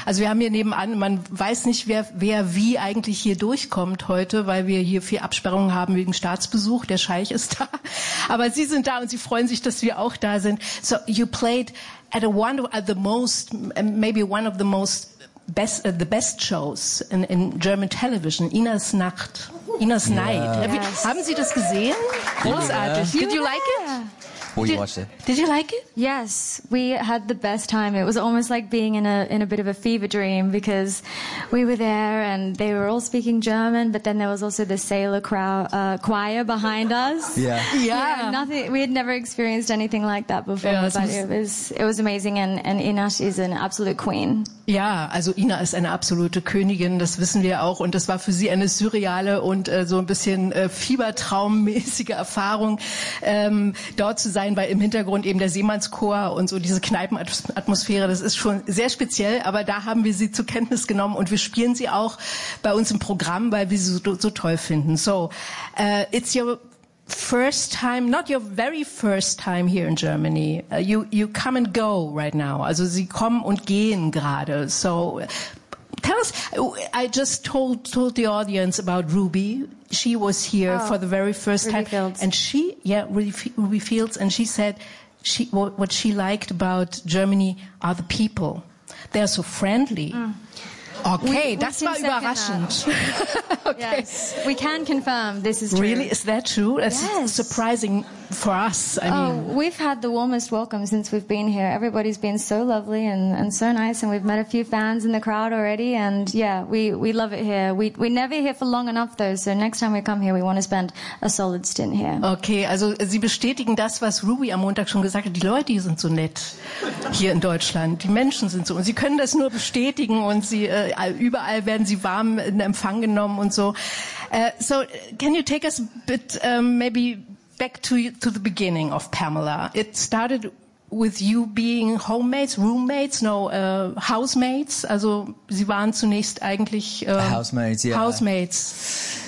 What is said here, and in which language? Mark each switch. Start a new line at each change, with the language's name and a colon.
German: Also wir haben hier nebenan, man weiß nicht, wer wie eigentlich hier durchkommt heute, weil wir hier viel Absperrung haben wegen Staatsbesuch. Der Scheich ist da. Aber Sie sind da und Sie freuen sich, dass wir auch da sind.
English: So you played at one of the best shows in German television, Ina's Nacht, Ina's Night. Yes.
German: Haben Sie das gesehen? Großartig.
English: Did you like it? Well, you watched it. Did you like it? Yes, we had the best time. It was almost like being in a bit of a fever dream because we were there and they were all speaking German, but then there was also the sailor choir behind us. Yeah. Nothing. We had never experienced anything like that before. Yeah, but it was amazing. And Ina is an absolute queen.
German: Yeah, also Ina ist eine absolute Königin. Das wissen wir auch. Und das war für sie eine surreale und so ein bisschen fiebertraummäßige Erfahrung, dort zu sein, weil im Hintergrund eben der Seemannschor und so diese Kneipenatmosphäre, das ist schon sehr speziell, aber da haben wir sie zur Kenntnis genommen und wir spielen sie auch bei uns im Programm, weil wir sie so toll finden.
English: So, it's your first time, not your very first time here in Germany. You come and go right now.
German: Also sie kommen und gehen gerade.
English: So, tell us, I just told the audience about Ruby. She was here for the very first Ruby time. Fields. And she, Ruby Fields, and she said what she liked about Germany are the people. They're so friendly. Mm.
German: Okay, das war überraschend.
English: Okay. Yes. We can confirm this is true. Really? Is that true? That's surprising for us. I mean, we've had the warmest welcome since we've been here. Everybody's been so lovely and so nice, and we've met a few fans in the crowd already, and we love it here. We're never here for long enough though, so next time we come here, we want to spend a solid stint here.
German: Okay, also Sie bestätigen das, was Ruby am Montag schon gesagt hat. Die Leute sind so nett hier in Deutschland. Die Menschen sind so, und Sie können das nur bestätigen, und Sie überall werden Sie warm in Empfang genommen und so.
English: So can you take us a bit maybe back to the beginning of Pamela? It started with you being housemates.
German: Also, sie waren zunächst eigentlich
English: housemates